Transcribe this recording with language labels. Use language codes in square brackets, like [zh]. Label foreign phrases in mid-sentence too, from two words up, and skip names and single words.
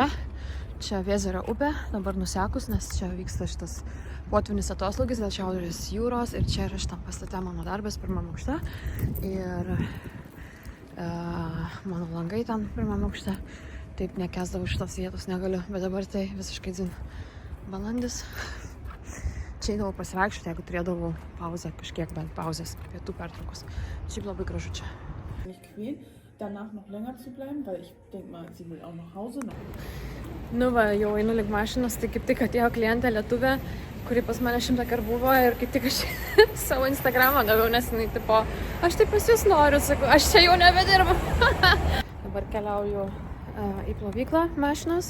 [lt] Čia Vėzerio upė, dabar nusekus, nes čia vyksta šitas potvynis atoslūgis dėl Šiaurės jūros ir čia yra šitam pastate mano darbas pirmam aukšte ir mano langai ten pirmam aukšte. Taip nekęsdavau šitos vietos, negaliu, bet dabar tai visiškai dzin balandis. Čia eidavau pasivaikščioti, jeigu turėdavau pauzę, kažkiek bent pauzės, pietų pertraukos. Šiaip labai gražu čia. [de] Danach noch länger zu bleiben, weil ich denke mal, sie will auch nach Hause. [lt] Nu va, jau einu link mašinos, tai kaip tik atėjo klientė lietuvė, kuri pas mane 100 kartų buvo ir kaip tik aš savo Instagramą daviau, nes jinai tipo, aš taip pas jūs noriu, sakau, aš čia jau nebedirbu. Dabar keliauju į plovyklą mašinos.